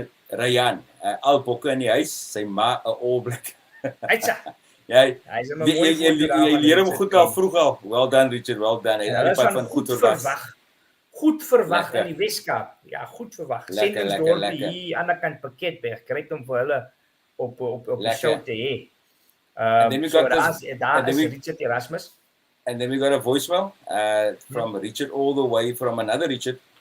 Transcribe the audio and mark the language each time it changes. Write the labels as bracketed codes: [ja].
[af] Ryan, al bokke in die huis, sy ma 'n All Black. Jy leer hom goed al vroeg al. [en] Well done, Richard, well done. [af] Hy het van goed verwag. Goed verwag in die Weskaap. Ja, goed verwag. Sendingsdorp hier aan die kant Pakketberg. Kry hom vir hulle op die show te hê. Daar is Richard Erasmus. [en] And then we got a voicemail from Richard, all the way from another Richard.